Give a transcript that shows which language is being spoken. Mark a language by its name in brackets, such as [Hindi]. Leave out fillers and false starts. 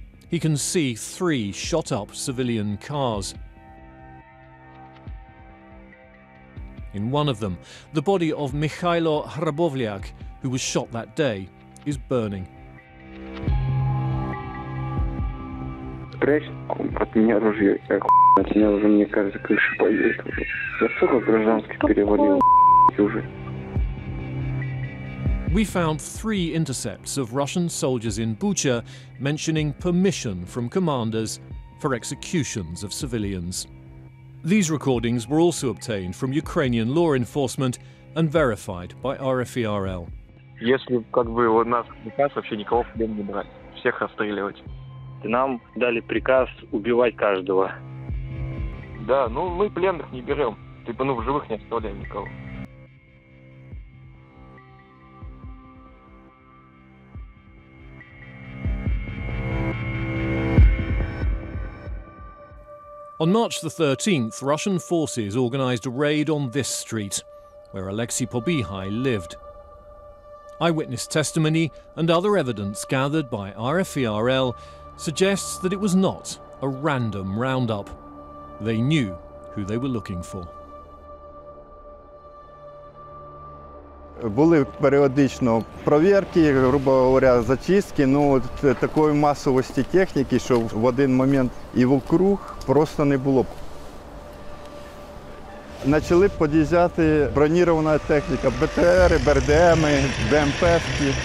[English] He can see 3 shot-up civilian cars. In one of them, the body of Mikhailo Hrabovlyak, who was shot that day, is burning. [Russian] Прячь от меня ружье, от меня уже, мне кажется, крыша поедет уже. Я столько гражданских перевалил уже. [English] We found 3 intercepts of Russian soldiers in Bucha mentioning permission from commanders for executions of civilians. These recordings were also obtained from Ukrainian law enforcement and verified by RFERL. [Russian] Если как бы у нас приказ вообще никого в плен не брать, всех расстреливать. Нам дали приказ убивать каждого. Да, ну мы пленных не берем, типа ну в живых не оставляем никого. [English] On March the 13th, Russian forces organised a raid on this street, where Aleksey Pobihai lived. Eyewitness testimony and other evidence gathered by RFERL suggests that it was not a random roundup. They knew who they were looking for. [Ukrainian] Були періодично провірки, грубо говоря, зачистки, ну такої масовості техніки, що в один момент і вокруг просто не було. Почали під'їжджати бронірована техніка, БТРи, БРДМи, БМПшки.